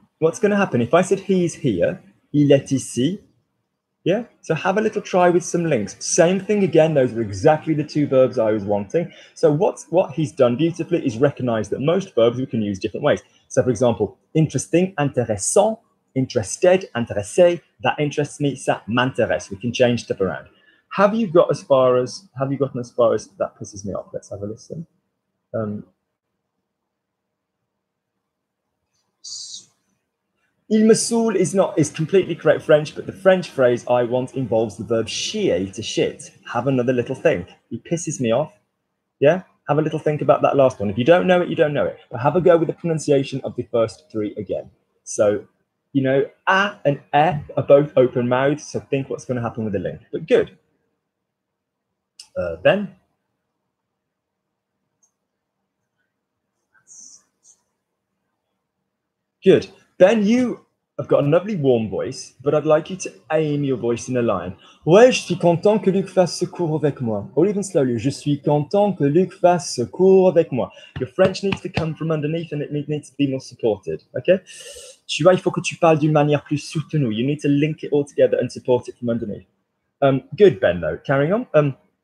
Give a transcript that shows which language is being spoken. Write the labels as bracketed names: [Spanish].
[English] What's going to happen if I said he's here? [French] Il est ici. [English] Yeah, so have a little try with some links. Same thing again, those are exactly the two verbs I was wanting. So what he's done beautifully is recognize that most verbs we can use different ways. So for example, interesting, intéressant, interested, intéressé, that interests me, ça m'intéresse. We can change stuff around. Have you gotten as far as that pisses me off? Let's have a listen. [French] Il me saoule [English] is completely correct French, but the French phrase I want involves the verb chier, to shit. Have another little think. He pisses me off. Yeah? Have a little think about that last one. If you don't know it, you don't know it. But have a go with the pronunciation of the first three again. So, you know, a and e are both open mouths, so think what's going to happen with the link. But good. Ben? Good. Ben, you have got a lovely warm voice, but I'd like you to aim your voice in a line. [French] Ouais, je suis content que Luc fasse ce cours avec moi. Or even slowly, je suis content que Luc fasse ce cours avec moi. [English] Your French needs to come from underneath and it needs to be more supported, okay? [French] Tu vois, il faut que tu parles d'une manière plus soutenue. [English] You need to link it all together and support it from underneath. Good, Ben, though. Carrying on.